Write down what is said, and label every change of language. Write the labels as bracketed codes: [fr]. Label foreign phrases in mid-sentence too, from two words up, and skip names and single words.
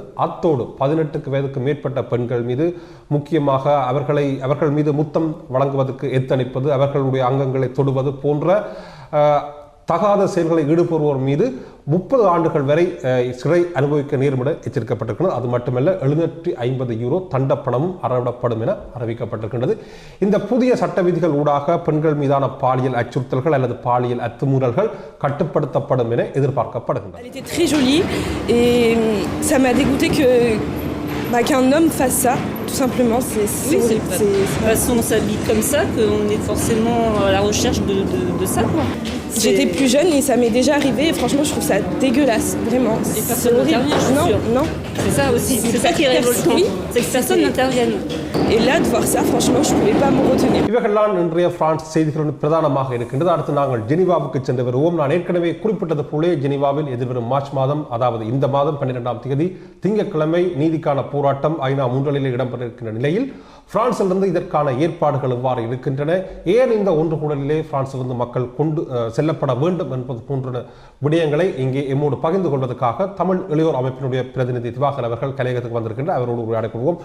[ta] அத்தோடு 18 வயதுக்கு மேற்பட்ட பெண்கள் மீது முக்கியமாக அவர்கள் மீது முத்தம் வழங்குவதற்கு எத்தனிப்பது, அவர்களுடைய அங்கங்களை தொடுவது போன்ற தகாத செயல்களை ஈடுபடுவோர் மீது 30 ஆண்டுகள் வரை சிறை அனுபவிக்க நேரும் என எச்சரிக்கப்பட்டிருக்கிறது. அது மட்டுமல்ல 750 யூரோ தண்டப்பணமும் அறவிடப்படும் என அறிவிக்கப்பட்டிருக்கின்றது. இந்த புதிய சட்ட விதிகள் ஊடாக பெண்கள் மீதான பாலியல் அச்சுறுத்தல்கள் அல்லது பாலியல் அத்துமீறல்கள் கட்டுப்படுத்தப்படும் என எதிர்பார்க்கப்படுகின்றன. [fr] Elle était très jolie et ça m'a dégoûté qu'un homme fasse ça, tout simplement. Oui, de toute façon, on s'habille comme ça, qu'on est forcément à la recherche de ça, quoi. J'étais plus jeune et ça m'est déjà arrivé et franchement je trouve ça dégueulasse, vraiment. Et personne n'intervient, je suis sûre. Non. C'est ça aussi, c'est ça qui est révoltant, oui, c'est que personne n'intervienne. Et là, de voir ça, franchement, je pouvais pas me retenir. [ta] இவைகள்தான் இன்றைய பிரான்ஸ் செய்திகளுடன் பிரதானமாக இருக்கின்றது. அடுத்து நாங்கள் ஜெனீவாவுக்கு சென்று வருவோம். நான் ஏற்கனவே குறிப்பிட்டது போலே ஜெனீவாவில் எதிர்வரும் மார்ச் மாதம், அதாவது இந்த மாதம் 12ஆம் தேதி திங்கட்கிழமை நீதிக்கான போராட்டம் ஐநா முன்றலில் இடம்பெற இருக்கின்ற நிலையில் பிரான்சிலிருந்து இதற்கான ஏற்பாடுகள் எவ்வாறு இருக்கின்றன, ஏன் இந்த ஒன்று கூடலிலே பிரான்சிலிருந்து மக்கள் கொண்டு செல்லப்பட வேண்டும் என்பது போன்ற விடயங்களை இங்கே எம்மோடு பகிர்ந்து கொள்வதற்காக தமிழ் இளையோர் அமைப்பினுடைய பிரதிநிதி திவாகர் அவர்கள் கலையகத்துக்கு வந்திருக்கின்ற அவரோடு உரையாடிக் கொள்வோம்.